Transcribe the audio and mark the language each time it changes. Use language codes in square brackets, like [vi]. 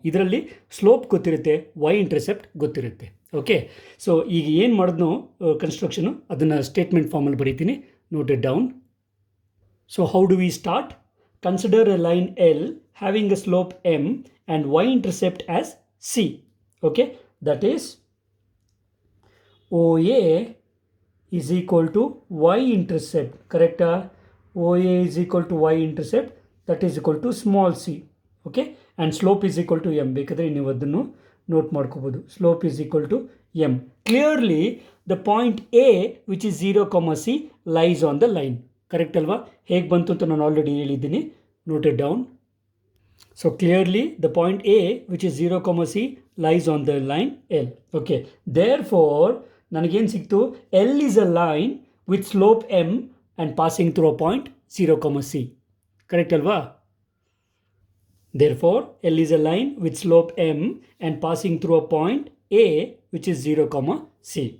[kn] ಇದರಲ್ಲಿ ಸ್ಲೋಪ್ ಗೊತ್ತಿರುತ್ತೆ, Y intercept ಗೊತ್ತಿರುತ್ತೆ. ಓಕೆ, ಸೊ ಈಗ ಏನು ಮಾಡಿದ್ನೋ ಕನ್ಸ್ಟ್ರಕ್ಷನು, ಅದನ್ನು ಸ್ಟೇಟ್ಮೆಂಟ್ ಫಾರ್ಮಲ್ಲಿ ಬರೀತೀನಿ. [en] Note it down. So how do we start? Consider a line L having a slope m and y intercept as c. Okay, that is OA is equal to y intercept. ಕರೆಕ್ಟಾ? OA is equal to y intercept, that is equal to small c. Okay, and slope is equal to m. [kn] ಬೇಕಾದರೆ ನೀವು ಅದನ್ನು note ಮಾಡ್ಕೋಬೋದು. [en] Slope is equal to m. Clearly the point A which is 0, c lies on the line. Correct ಅಲ್ವಾ? [kn] ಹೇಗೆ ಬಂತು ಅಂತ ನಾನು already ಹೇಳಿದ್ದೀನಿ. [en] Note it down. So clearly the point A which is 0, c lies on the line L. Okay, therefore [kn] ನನಗೇನು ಸಿಕ್ತು? [en] L is a line with slope m and passing through a point 0, c. Correct alva? Therefore L is a line with slope m and passing through a point a which is 0, c.